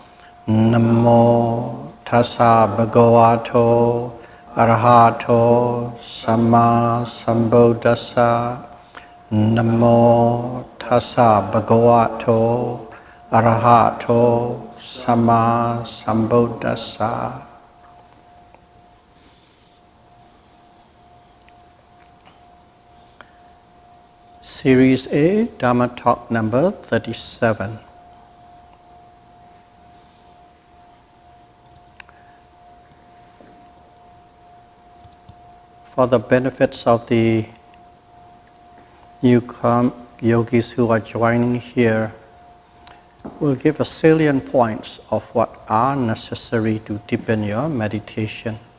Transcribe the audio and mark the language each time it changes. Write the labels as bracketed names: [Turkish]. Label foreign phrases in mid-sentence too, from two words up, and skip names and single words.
[Pali] Namo tassa bhagavato arahato samma sambuddhassa. Namo tassa bhagavato arahato samma sambuddhassa. [English] Series A, Dhamma Talk number 37. For the benefits of the new yogis who are joining here, we'll give a salient points of what are necessary to deepen your meditation.